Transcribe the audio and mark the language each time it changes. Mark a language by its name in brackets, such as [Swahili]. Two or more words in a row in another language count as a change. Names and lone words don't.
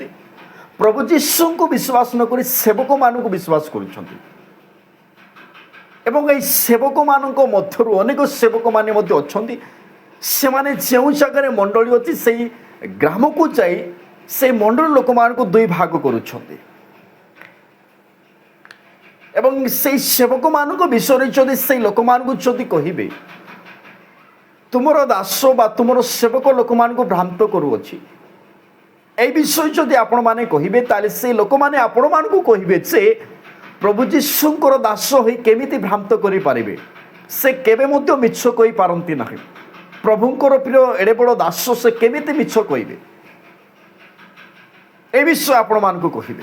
[Odia] ପ୍ରଭୁ ଯୀଶୁଙ୍କୁ ବିଶ୍ୱାସ ନ କରି ସେବକମାନଙ୍କୁ ବିଶ୍ୱାସ କରୁଛନ୍ତି ଏବଂ ଏହି ସେବକମାନଙ୍କ ମଧ୍ୟରୁ ଅନେକ ସେବକମାନେ ମଧ୍ୟ ଅଛନ୍ତି, ସେମାନେ ଯେଉଁ ଜାଗାରେ ମଣ୍ଡଳୀ ଅଛି ସେହି ଗ୍ରାମକୁ ଯାଇ ସେହି ମଣ୍ଡଳୀ ଲୋକମାନଙ୍କୁ ଦୁଇ ଭାଗ କରୁଛନ୍ତି ଏବଂ ସେହି ସେବକମାନଙ୍କ ବିଷୟରେ ଯଦି ସେହି ଲୋକମାନଙ୍କୁ ଯଦି କହିବେ, ତୁମର ଦାସ ବା ତୁମର ସେବକ ଲୋକମାନଙ୍କୁ ଭ୍ରାନ୍ତ କରୁଅଛି, ଏଇ ବିଷୟ ଯଦି ଆପଣମାନେ କହିବେ, ତାହେଲେ ସେ ଲୋକମାନେ ଆପଣମାନଙ୍କୁ କହିବେ ଯେ ପ୍ରଭୁ ଯୀଶୁଙ୍କର ଦାସ ହୋଇ କେମିତି ଭ୍ରାନ୍ତ କରିପାରିବେ? ସେ କେବେ ମଧ୍ୟ ମିଛ କହିପାରନ୍ତି ନାହିଁ। ପ୍ରଭୁଙ୍କର ପ୍ରିୟ ଏଡ଼େ ବଡ଼ ଦାସ, ସେ କେମିତି ମିଛ କହିବେ? ଏ ବିଷୟ ଆପଣମାନଙ୍କୁ କହିବେ।